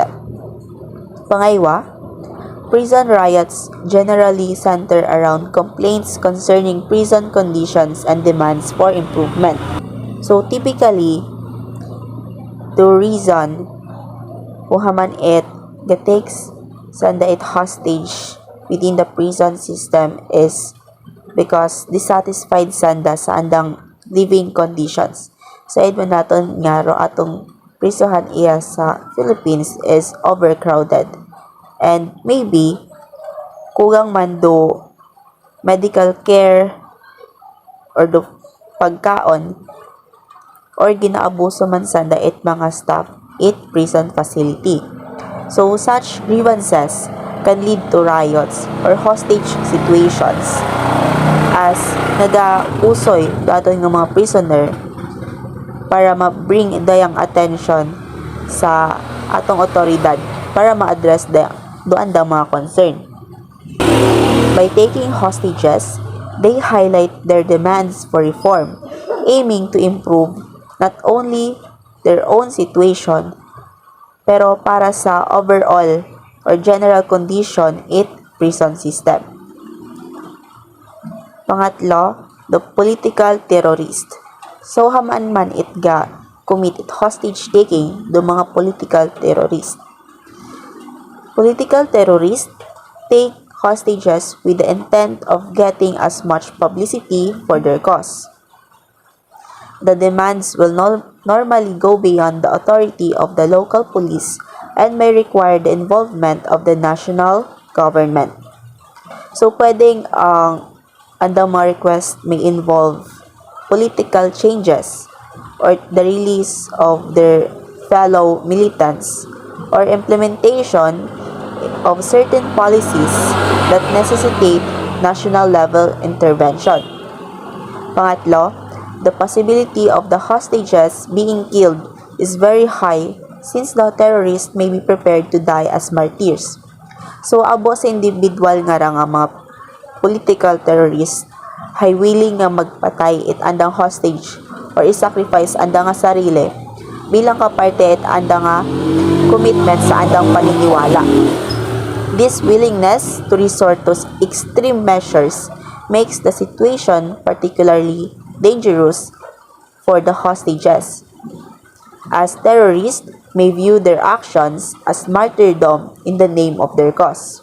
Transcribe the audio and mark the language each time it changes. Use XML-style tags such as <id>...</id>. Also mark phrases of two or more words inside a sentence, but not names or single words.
<en>Pangaywa, prison riots generally center around complaints concerning prison conditions and demands for improvement. So typically, the reason</en> <akl>kung haman</akl> <en>it takes</en> <akl>sanda it</akl> <en>hostage within the prison system is because dissatisfied</en> <akl>sanda sa andang</akl> <en>living conditions.</en> <akl>Sa man naton nga ro atong prisohan iya sa Philippines</akl> <en>is overcrowded. And maybe</en> <akl>kulang man do</akl> <en>medical care or</en> <akl>do pagkaon or ginaabuso man sanda it mga staff it</akl> <en>prison facility. So such grievances can lead to riots or hostage situations as</en> <akl>nagausoy daton nga mga prisoner para ma-bring dayang attention sa atong otoridad para ma-address doan da mga concern.</akl> <en>By taking hostages, they highlight their demands for reform, aiming to improve not only their own situation</en> <akl>pero para sa</akl> <en>overall or general condition it prison system. Pangatlo, the political terrorist.</en> <akl>So haman man it ga commit it</akl> <en>hostage taking</en> <akl>do mga</akl> <en>political terrorist. Political terrorists take hostages with the intent of getting as much publicity for their cause. The demands will normally go beyond the authority of the local police and may require the involvement of the national government. So</en> <akl>pwedeng andang mga</akl> <en>request may involve political changes or the release of their fellow militants or implementation of certain policies that necessitate national level intervention. Pangatlo, the possibility of the hostages being killed is very high since the terrorists may be prepared to die as martyrs.</en> <akl>So abo sa individual nga ra nga mga</akl> <en>political terrorists</en> <akl>hay willing nga magpatay it andang hostage or i-sacrifice andang nga sarili bilang kaparte it andang nga commitment sa andang paniniwala.</akl> <en>This willingness to resort to extreme measures makes the situation particularly dangerous for the hostages, as terrorists may view their actions as martyrdom in the name of their cause.</en>